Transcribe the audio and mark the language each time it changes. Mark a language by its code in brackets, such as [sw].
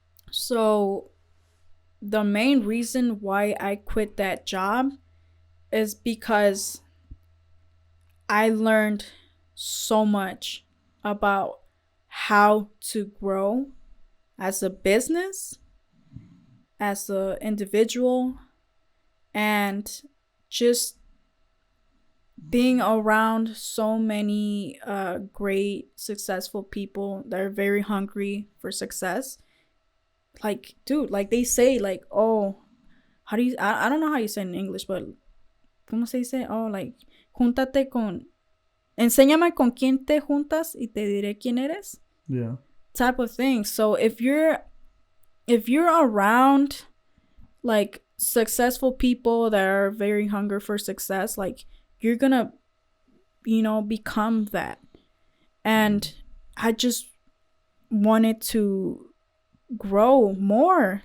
[en] So the main reason why I quit that job is because I learned so much about how to grow as a business, as an individual, and just being around so many great, successful people that are very hungry for success. Like, dude, like they say, like, oh, how do you, I don't know how you say it in English, but, [es] ¿cómo se dice? Oh, like, júntate con, enséñame con quién te juntas y te diré quién eres. [en] Yeah. Type of thing. So if you're around like successful people that are very hungry for success, like you're gonna, become that. And I just wanted to grow more.